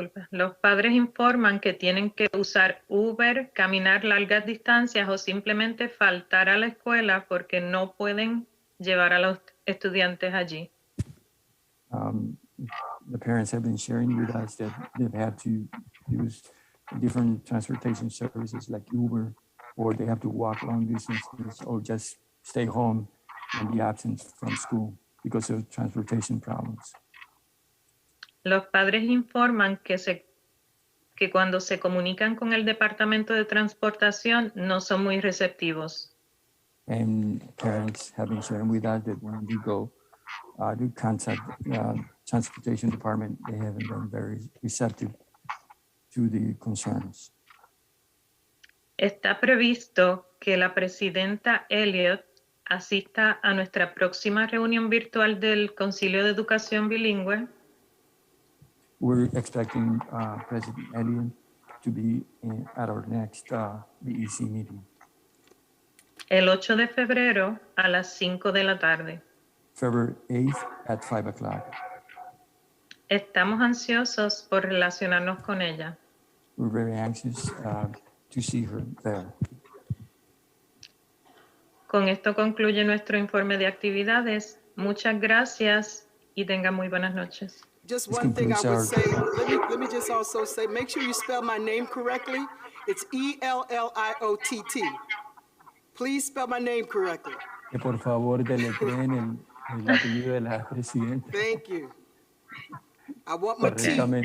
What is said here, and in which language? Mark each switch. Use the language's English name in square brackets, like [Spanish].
[Spanish] Los padres informan que tienen que usar Uber, caminar largas distancias o simplemente faltar a la escuela porque no pueden llevar a los estudiantes allí. [English] The parents have been sharing with us that they've had to use different transportation services like Uber, or they have to walk long distances or just stay home and be absent from school because of transportation problems. [Spanish] Los padres informan que cuando se comunican con el Departamento de Transportación no son muy receptivos. [English] And parents have been sharing with us that when we go to contact the transportation department, they haven't been very receptive to the concerns. [Spanish] Está previsto que la presidenta Elliott asista a nuestra próxima reunión virtual del Concilio de Educación Bilingüe. [English] We're expecting President Elliott to be at our next BEC meeting. [Spanish] El 8 de febrero a las 5 de la tarde. [English] February 8th at 5 o'clock. [Spanish] Estamos ansiosos por relacionarnos con ella. [English] We're very anxious to see her there. [Spanish] Con esto concluye nuestro informe de actividades. Muchas gracias y tengan muy buenas noches. [English] Just one thing I would say, let me just also say, make sure you spell my name correctly. It's E-L-L-I-O-T-T. Please spell my name correctly. [Spanish] Que por favor deletreen el apellido de la presidenta. [English] Thank you. I want my T.